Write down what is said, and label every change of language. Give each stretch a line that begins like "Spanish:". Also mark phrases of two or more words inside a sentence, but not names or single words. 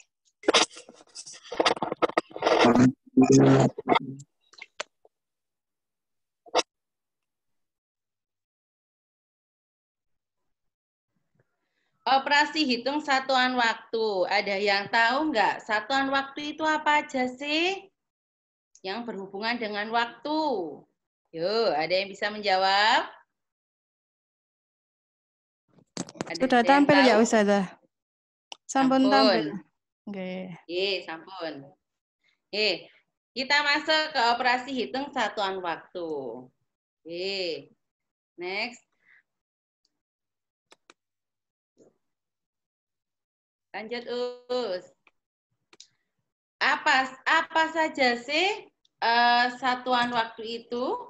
Indonesian: Operasi hitung satuan waktu. Ada yang tahu nggak satuan waktu itu apa aja sih? Yang berhubungan dengan waktu. Yuk, ada yang bisa menjawab? Sudah tampil ya Ustazah?
Javanese: Sampun tampil. Nggih. Nggih, sampun. Nggih.
Indonesian: Kita masuk ke operasi hitung satuan waktu. Oke. Next. Lanjut, Us. Apa saja sih satuan waktu itu?